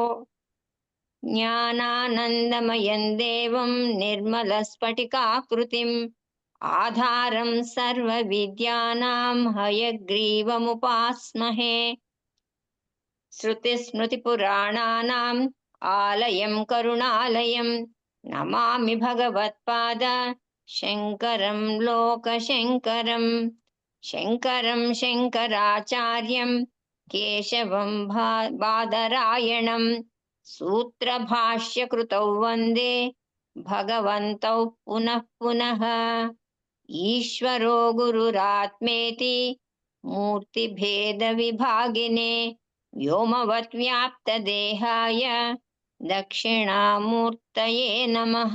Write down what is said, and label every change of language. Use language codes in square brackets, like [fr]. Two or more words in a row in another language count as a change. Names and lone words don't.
[sa] ज्ञानानन्दमयं देवं निर्मलस्फटिकाकृतिम् आधारं सर्वविद्यानां हयग्रीवमुपास्महे. श्रुतिस्मृतिपुराणानाम् आलयं करुणालयं नमामि भगवत्पाद शङ्करं लोकशङ्करम्. శంకరం శంకరాచార్యం కేశవం బాదరాయణం సూత్రభాష్యకృతౌ వందే భగవంతౌ పునః పునః. ఈశ్వరో గురురాత్మేతి మూర్తిభేద విభాగినే వ్యోమవత్ వ్యాప్తదేహాయ దక్షిణామూర్తయే నమః.